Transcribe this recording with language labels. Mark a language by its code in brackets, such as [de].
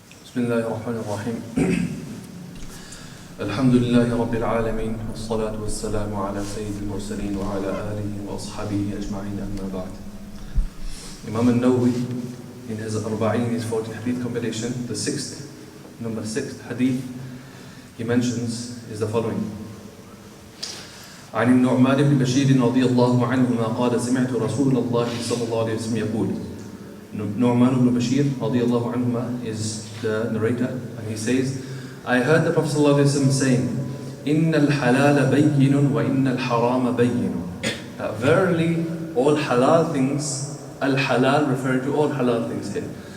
[ar] بسم الله الرحمن الرحيم الحمد لله رب العالمين والصلاة والسلام على سيد المرسلين وعلى آله وأصحابه أجمعين أما بعد. [en] Imam al-Nawawi in his Arba'in, his 40 hadith compilation, the number 6 hadith he mentions is the following. [ar] عن النعمان بن بشير رضي الله عنهما قال سمعت رسول الله صلى الله عليه وسلم يقول. [en] Nu'man ibn Bashir radiallahu anhuma is the narrator, and he says, I heard the Prophet sallallahu alaihi wasallam saying, [ar] إِنَّ الْحَلَالَ بَيِّنٌ وَإِنَّ الْحَرَامَ بَيِّنٌ. [en] That verily all halal things, al-halal referring to all halal things here.